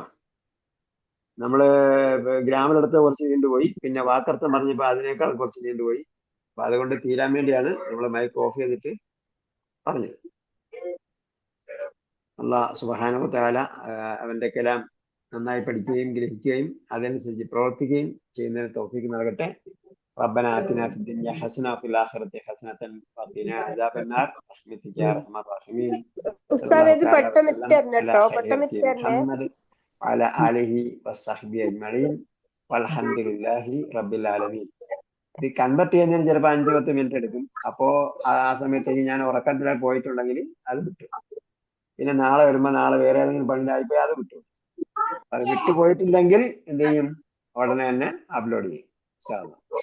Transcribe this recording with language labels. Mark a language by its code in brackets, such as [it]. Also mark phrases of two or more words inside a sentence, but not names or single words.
[ml] നമ്മള് ഗ്രാമറെടുത്ത് കുറച്ച് നീണ്ടുപോയി, പിന്നെ വാക്കർത്ഥം പറഞ്ഞപ്പോ അതിനേക്കാൾ കുറച്ച് നീണ്ടുപോയി. അപ്പൊ അതുകൊണ്ട് തീരാൻ വേണ്ടിയാണ് നമ്മൾ മൈക്ക് ഓഫ് ചെയ്തിട്ട് പറഞ്ഞത്. [ar] الله سبحانه وتعالى [ml] അവന്റെ കലാം നന്നായി പഠിക്കുകയും ഗ്രഹിക്കുകയും അതനുസരിച്ച് പ്രവർത്തിക്കുകയും ചെയ്യുന്നതിന് തൗഫീഖ് നൽകട്ടെ. [ar] ربنا آتنا في الدنيا حسنة وفي الآخرة حسنة وقنا عذاب النار برحمتك يا أرحم الراحمين. صلى [ml] ഉസ്താദ് [ar] الله [ml] ഇത് [ar] تعالى [ml] പെട്ടെന്ന് [ar] وسلم [ml] ഇട്ടരണം [ar] على [ml] കേട്ടോ, [ar] خير [ml] പെട്ടെന്ന് [ar] خلقه [ml] ഇട്ടരണേ. [ar] محمد وعلى آله وصحبه أجمعين والحمد لله رب العالمين. [ml] ഇത് കൺവെർട്ട് ചെയ്യുന്നതിന് ചിലപ്പോൾ 5-10 മിനിറ്റ് എടുക്കും. അപ്പോ ആ സമയത്തേക്ക് ഞാൻ ഉറക്കത്തിലായി പോയിട്ടുണ്ടെങ്കിൽ അത് വിട്ടു. പിന്നെ നാളെ വരുമ്പോൾ നാളെ വേറെ ഏതെങ്കിലും പണിയിലായിപ്പോയി അത് വിട്ടു. അത് വിട്ടുപോയിട്ടില്ലെങ്കിൽ എന്ത് ചെയ്യും? ഉടനെ തന്നെ അപ്ലോഡ് ചെയ്യും. [ar] إن شاء الله.